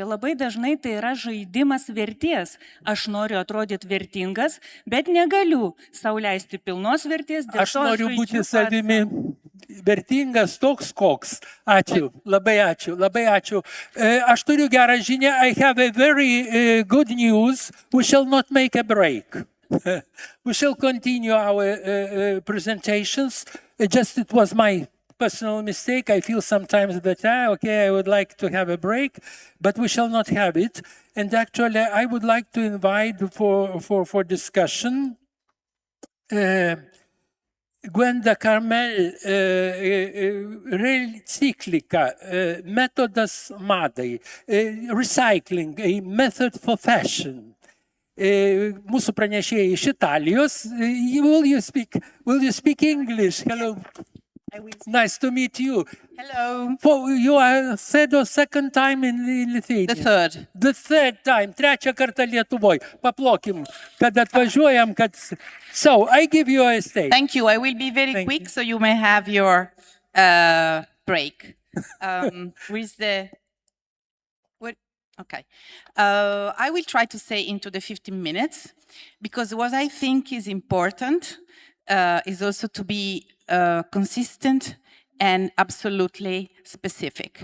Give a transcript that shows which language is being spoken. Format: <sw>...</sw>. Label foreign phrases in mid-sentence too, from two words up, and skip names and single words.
<lt>Labai dažnai tai yra žaidimas vertės. Aš noriu atrodyti vertingas, bet negaliu sau leisti pilnos vertės. Aš noriu būti savimi vertingas toks koks. Ačiū, labai ačiū, labai ačiū. Aš turiu gerą žinią.</lt> <en>I have a very good news. We shall not make a break. We shall continue our presentations. Just it was my personal mistake. I feel sometimes that, I would like to have a break, but we shall not have it. And actually, I would like to invite for discussion Gwenda Carmel, Reciclica,</en> <lt>metodas madai,</lt> <en>recycling, a method for fashion.</en> <lt>Mūsų pranešėjai iš Italijos.</lt> <en>Will you speak English? Hello. Nice to meet you. Hello. You are second time in Lithuania. The third. The third time.</en> <lt>Trečią kartą Lietuvoj. Paplokim, kad atvažiuojam, kad...</lt> <en>So, I give you a stage. Thank you. I will be very quick, so you may have your break. With the... Okay. I will try to say into the 15 minutes, because what I think is important is also to be consistent and absolutely specific.</en>